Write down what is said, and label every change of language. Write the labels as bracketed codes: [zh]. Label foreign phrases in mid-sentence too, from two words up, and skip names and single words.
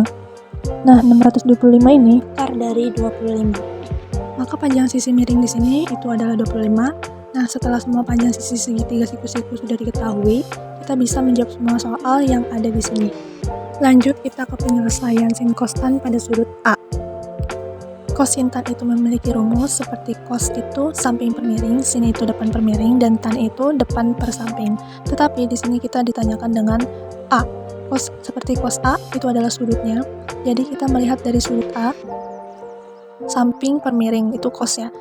[id] Nah, 625 ini akar dari 25. Maka panjang sisi miring di sini itu adalah 25. Nah, setelah semua panjang sisi segitiga siku-siku sudah diketahui, kita bisa menjawab semua soal yang ada di sini. Lanjut kita ke penyelesaian sin kostan pada sudut A. Cos sin tan itu memiliki rumus seperti cos itu samping per miring, sin itu depan per miring, dan tan itu depan per samping. Tetapi di sini kita ditanyakan dengan A. Seperti cos A itu adalah sudutnya. Jadi kita melihat dari sudut A, samping per miring itu cos ya.